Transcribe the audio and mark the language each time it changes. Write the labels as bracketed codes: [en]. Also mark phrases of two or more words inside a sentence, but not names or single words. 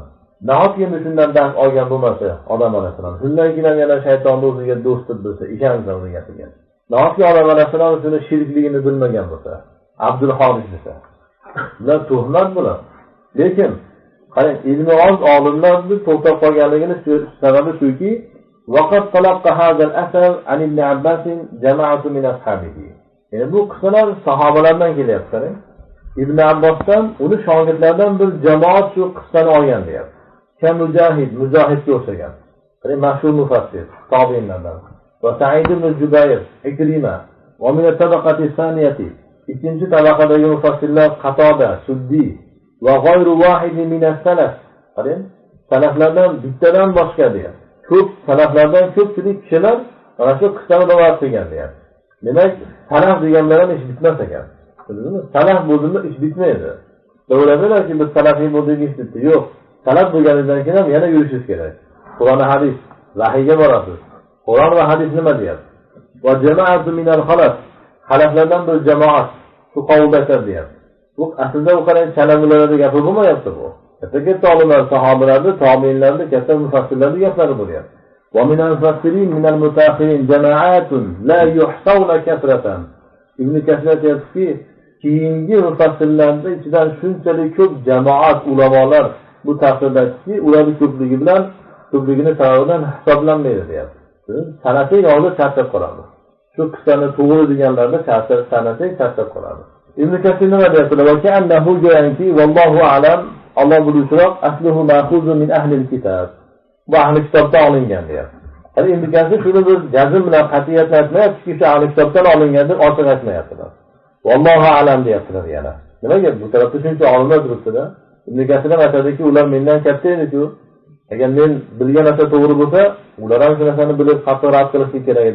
[uz] Nahotki shundan dars olgan bo'lmasa, Odam alayhissalom shundan keyin yana shaytonni o'ziga do'st deb bilsa, ishonsa uni gapiga. Nahotki Odam alayhissalom shuni shirkligini bilmagan bo'lsa, Abdul Xolis desa. Bular tuhmat bular. Lekin qarang, ilmi oz olimlarni to'xtab qolganligini sababi shuki, [ar] وقت تلقى هذا الأثر عن ابن عباس جماعة من أصحابه. [uz] Yani bu qissalar sahobalardan kelyapti, qarang. Ibn Abbosdan, uni shogirdlardan bir jamoat shu qissani olgan deyapti. Kam Mujohidga o'xshagan. Qarang, mashhur mufassir, tobiinlardan. [ar] وسعيد بن جبير، عكرمة، ومن الطبقة الثانية. [uz] Ikkinchi tabaqadagi mufassirlar Qatoda, Suddi va [ar] غير واحد من السلف. [uz] Qarang, salaflardan bittadan boshqa deyapti. Ko'p salaflardan ko'pchilik kishilar mana shu qissani rivoyat qilgan deyapti. Demak, salaf deganlar ham ish bitmas ekan. Bildingmi? Salaf bo'ldimi ish bitmaydi. O'yladilarki, biz salafiy bo'ldik ish bitdi. Yo'q. Salaf bo'lganidan keyin ham yana yurishingiz kerak. Qur'on va hadis, vahiyga borasiz. Qur'on va hadis nima deyapti? [ar] وجماعة من الخلف. [uz] Xalaflardan bir jamoat shu qavlda deyapti. Bu aslida u qarang chalangularda gapi bo'lmayapti bu. Katta olimlar, sahobalarning, tobiinlarning, katta mufassirlarning gaplari bo'lyapti. [ar] ومن المفسرين من المتأخرين جماعة لا يحصون كثرة. [uz] Ibn Kasir aytibki, keyingi mufassirlarning ichidan shunchalik ko'p jamoat ulamolar bu tafsirdaki ularning ko'pligi bilan ko'pligini sababidan hisoblanmaydi deyapti. Sanating oldi charchab qoladi. Shu qissani to'g'ri deganlarda sanating charchab qoladi. Ibn Kasir nima deyaptilar? [ar] وكأنه jo'yanki والله أعلم, [uz] Alloh biluvchiroq, [ar] أصله مأخوذ من أهل الكتاب. [uz] Bu ahli kitobdan olingan deyapti. Hali Ibn Kasir shuni bir jazm bilan qat'iyat aytmayapti, shu ahli kitobdan olingan deb ochiq aytmayaptilar. [ar] والله أعلم [uz] deyaptilar yana. Nimaga bu tarafda shuncha olimlar turibdi-da? Ibn Kasir ham aytadiki, ular mendan katta edi-ku. Agar men bilgan narsa to'g'ri bo'lsa, ular ham shu narsani bilib xato rad qilishi kerak edi.